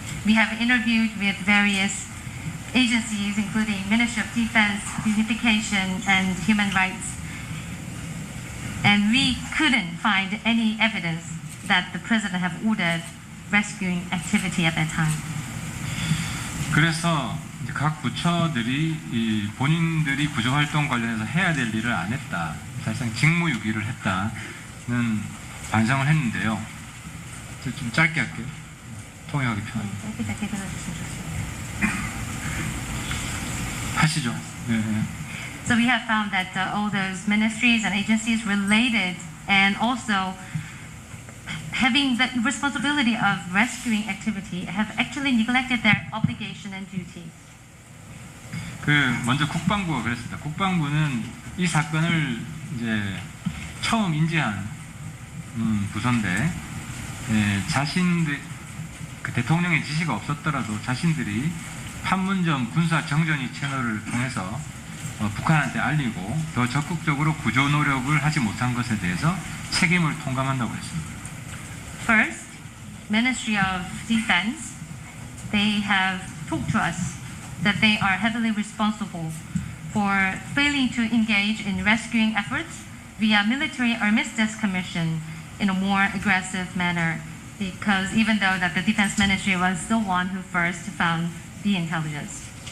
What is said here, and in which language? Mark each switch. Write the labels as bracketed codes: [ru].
[en] We have interviewed with various agencies, including Ministry of Defense, Unification, and Human Rights, and we couldn't find any evidence that the president have ordered rescuing activity at that time. [ko] 그래서 각 부처들이 이 본인들이 구조활동 관련해서 해야 될 일을 안 했다. 사실상 직무유기를 했다는 반성을 했는데요. 좀 짧게 할게요. 통역하기 편하게. 짧게 들어주시면 좋습니다. 하시죠. 네. [en] So we have found that all those ministries and agencies related and also having the responsibility of rescuing activity have actually neglected their obligation and duty. [ko] 먼저 국방부가 그랬습니다. 국방부는 이 사건을 이제 처음 인지한 부서인데 자신들 그 대통령의 지시가 없었더라도 자신들이 판문점 군사 정전이 채널을 통해서 북한한테 알리고 더 적극적으로 구조 노력을 하지 못한 것에 대해서 책임을 통감한다고 했습니다. [en] First, Ministry of Defense, they have talked to us that they are heavily responsible for failing to engage in rescuing efforts via military armistice commission in a more aggressive manner, because even though that the Defense Ministry was the one who first found the intelligence.